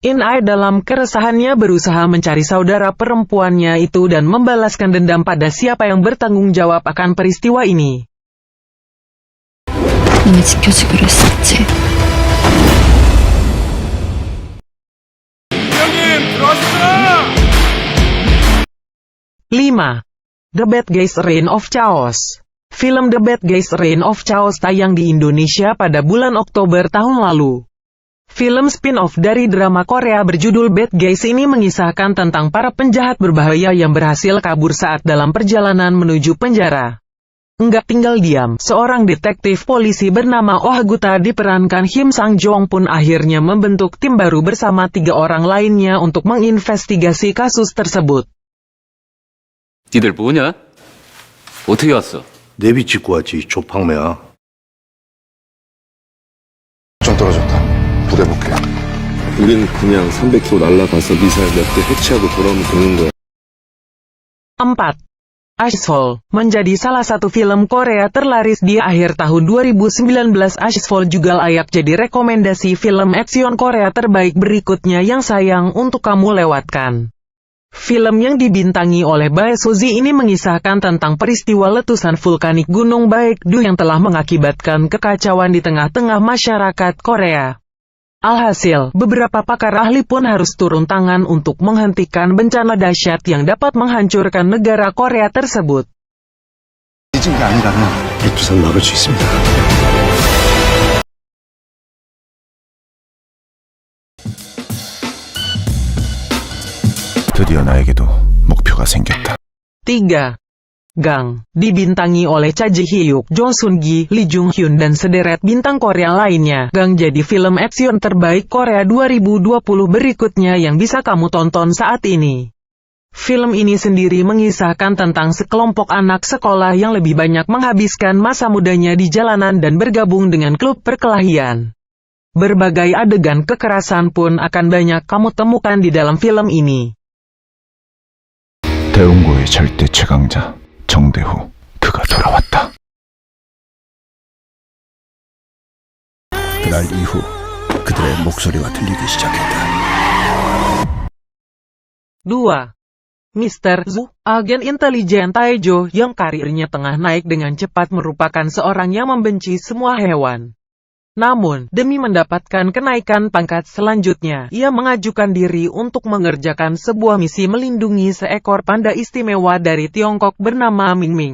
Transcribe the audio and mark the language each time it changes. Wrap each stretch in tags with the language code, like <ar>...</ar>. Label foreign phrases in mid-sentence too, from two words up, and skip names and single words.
<id>In-Ai dalam keresahannya berusaha mencari saudara perempuannya itu dan membalaskan dendam pada siapa yang bertanggung jawab akan peristiwa ini.</id> <ko>너네 지켜주기로 했었지.</ko> <id>5. The Bad Guys Reign of Chaos. Film The Bad Guys Reign of Chaos tayang di Indonesia pada bulan Oktober tahun lalu. Film spin-off dari drama Korea berjudul Bad Guys ini mengisahkan tentang para penjahat berbahaya yang berhasil kabur saat dalam perjalanan menuju penjara. Enggak tinggal diam, seorang detektif polisi bernama Oh Guta diperankan Kim Sang Jong pun akhirnya membentuk tim baru bersama 3 orang lainnya untuk menginvestigasi kasus tersebut.</id> <ko>니들 뭐냐? 어떻게 왔어? 내비 찍고 왔지, 조팡매야. 좀 떨어졌다. 불해볼게. 우린 그냥 300km 날아가서 미사일 몇 대 해치하고 돌아오면 되는 거야.</ko> <id>4. Ashfall menjadi salah satu film Korea terlaris di akhir tahun 2019. Ashfall juga layak jadi rekomendasi film aksion Korea terbaik berikutnya yang sayang untuk kamu lewatkan. Film yang dibintangi oleh Bae Suzy ini mengisahkan tentang peristiwa letusan vulkanik Gunung Baekdu yang telah mengakibatkan kekacauan di tengah-tengah masyarakat Korea. Alhasil, beberapa pakar ahli pun harus turun tangan untuk menghentikan bencana dahsyat yang dapat menghancurkan negara Korea tersebut.</id> <ko>잊은 게 아니라면 백두산 막을 수 있습니다. 드디어 나에게도 목표가 생겼다.</ko> <id>3. Gang, dibintangi oleh Cha Ji-hyuk, Jong Sun-gi, Lee Jung-hyun dan sederet bintang Korea lainnya. Gang jadi film aksion terbaik Korea 2020 berikutnya yang bisa kamu tonton saat ini. Film ini sendiri mengisahkan tentang sekelompok anak sekolah yang lebih banyak menghabiskan masa mudanya di jalanan dan bergabung dengan klub perkelahian. Berbagai adegan kekerasan pun akan banyak kamu temukan di dalam film ini.</id> <ko>대웅고의 절대 최강자 정대후, 그가 돌아왔다. 그날 이후 그들의 목소리가 들리기 시작했다.</ko> <id>2. Mr. Zhu, agen intelijen Taejo yang karirnya tengah naik dengan cepat merupakan seorang yang membenci semua hewan. Namun, demi mendapatkan kenaikan pangkat selanjutnya, ia mengajukan diri untuk mengerjakan sebuah misi melindungi seekor panda istimewa dari Tiongkok bernama Ming Ming.</id>